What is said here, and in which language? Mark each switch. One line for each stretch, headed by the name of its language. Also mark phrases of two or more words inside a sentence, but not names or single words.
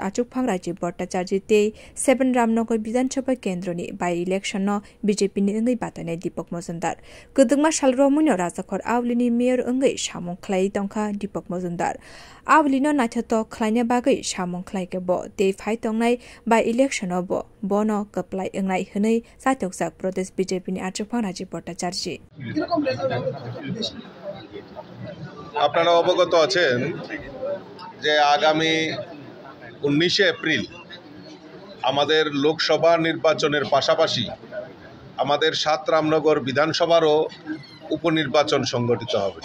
Kok Borok: आचुकफां राजीव भट्टाचार्य ते 7 रामनगर विधानसभा केन्द्रनि
English: by election
Kok Borok: बीजेपीनि अंगै बातायनाय दीपक मजुमदार गदुंमा सालरमुनो राजाखर आवलिनि मेयर अंगै सामुं खलाय दंखा दीपक मजुमदार आवलिनो नाथथ खलायना बागै सामुं खलायके बो ते फाइतंनाय
English: by election
Kok Borok: बो बनो कपलाय अंगनाय हनै सातोकसा प्रदेश बीजेपीनि आचुकफां राजीव भट्टाचार्य
Bangla: আপনারা অবগত আছেন যে আগামী 19 এপ্রিল আমাদের লোকসভা নির্বাচনের পাশাপাশি আমাদের 7 রামনগর বিধানসভারও উপনির্বাচন সংগঠিত হবে।